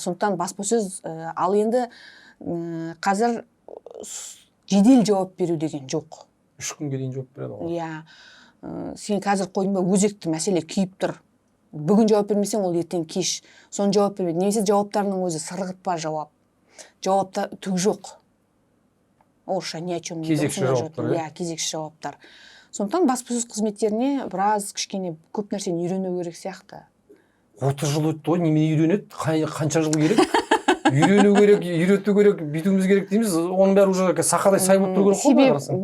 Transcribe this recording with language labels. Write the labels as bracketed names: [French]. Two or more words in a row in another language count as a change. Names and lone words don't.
[Kazakh] Сондықтан баспасөз, ал енді қазір жедел жауап беру деген жоқ. 3 күнге дейін жауап береді ғой. Иә. Сен қазір қойдың ба, өзекті мәселе күйіп тұр. Бүгін жауап бермесең, ол ертең кеш. Соны жауап бермейді. Немесе жауаптарының өзі сырғыт па жауап. Жауапта түк жоқ. орысша [Russian] ни о чем [Kazakh] кезекші жауаптар, иә, кезекші жауаптар. Сондықтан баспасөз қызметтеріне біраз кішкене көп нәрсені үйрену керек сияқты. 30 жыл өтті ғой, немене үйренеді? Қанша жыл керек? Үйрену керек, үйрету керек, бүйтуіміз керек дейміз. Оның бәрі уже сақадай сай болып тұру керек қой, қарасаң.